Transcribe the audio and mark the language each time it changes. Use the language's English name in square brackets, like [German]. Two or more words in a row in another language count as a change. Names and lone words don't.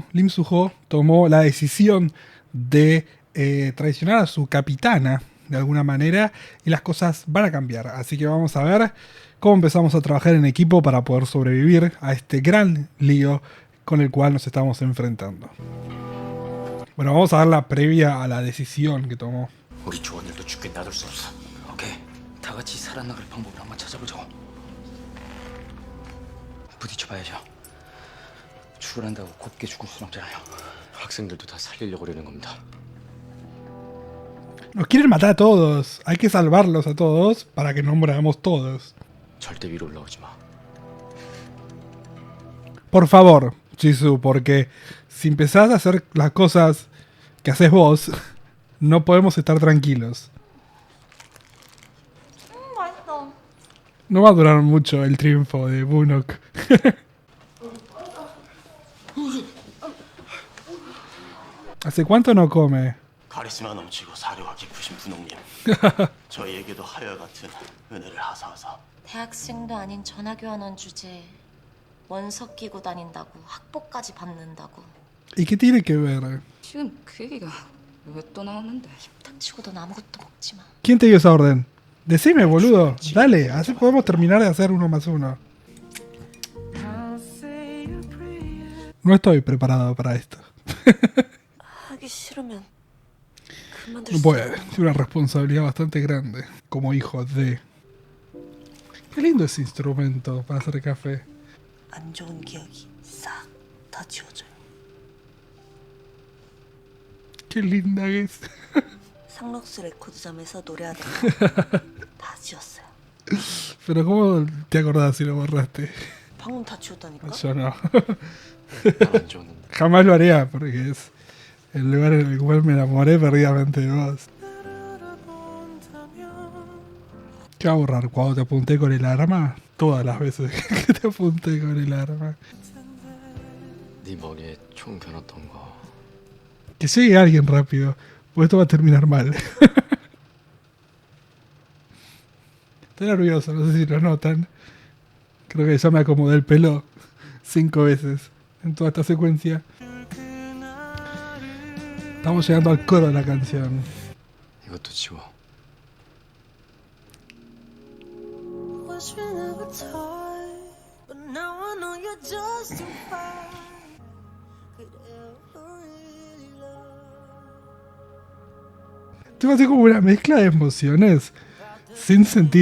[Spanish] Lim Soo-ho tomó la decisión de traicionar a su capitana de alguna manera y las cosas van a cambiar. Así que vamos a ver cómo empezamos a trabajar en equipo para poder sobrevivir a este gran lío con el cual nos estamos enfrentando. Bueno, vamos a dar la previa a la decisión que tomó. [Korean] 우리 조원들도 죽게 놔둘 수 없어. 오케이, 다 같이 살아나갈 방법을 한번 찾아보자고. 부딪혀봐야죠. 출근한다고 곱게 죽을 순 없잖아요. 학생들도 다 살리려고 그러는 겁니다. [Spanish] Nos quieren matar a todos. Hay que salvarlos a todos para que nos moramos todos. [Korean] 절대 위로 올라오지 마. [Spanish] Por favor, Jisoo, porque si empezás a hacer las cosas que haces vos, no podemos estar tranquilos. [Korean] 맛있어. [Spanish] No va a durar mucho el triunfo de Bunok. ¿Hace cuánto no come? [Korean] 카리스마 넘치고 사려가 깊으신 분홍님. 저희에게도 하여 같은 은혜를 하사하사. 대학생도 아닌 전화교환원 주제에 원석 끼고 다닌다고 학보까지 받는다고. [Spanish] ¿Y qué tiene que ver? [Korean] 지금 그 얘기가 왜 또 나오는데? 닥치고 넌 아무것도 먹지 마. [Spanish] ¿Quién te dio esa orden? Decime, boludo. Dale, así podemos terminar de hacer 1+1. No estoy preparado para esto. [Korean] 하기 싫으면 그만둘 [Spanish] No [Korean] 수 [Spanish] puede. [Korean] 있는 [Spanish] Es una responsabilidad bastante grande. Como hijo de... Qué lindo ese instrumento para hacer café. [Korean] 안 좋은 기억이 싹 다 지워져요. [Spanish] Qué linda que es. [Korean] 상록수 레코드점에서 노래하다가 다 지웠어요. [Spanish] Pero ¿cómo te acordás si lo borraste? [Korean] 방금 다 지웠다니까? [Spanish] Yo no. [Korean] 난안 좋은데. [Spanish] Jamás lo haría porque es el lugar en el cual me enamoré perdidamente de vos. ¿Qué va a borrar? Cuando te apunté con el arma. Todas las veces que te apunté con el arma. [Korean] 네 머리에 총 겨눴던 거. [Spanish] Que llegue alguien rápido, pues esto va a terminar mal. Estoy nervioso, no sé si lo notan. Creo que ya me acomodé el pelo 5 veces en toda esta secuencia. Estamos llegando al coro de la canción. [Korean] 이것도 지워. [English] Was you never tired, but now I know you're just too fine. Could ever really love. [Spanish] Esto va a ser como una mezcla de emociones sin sentidos.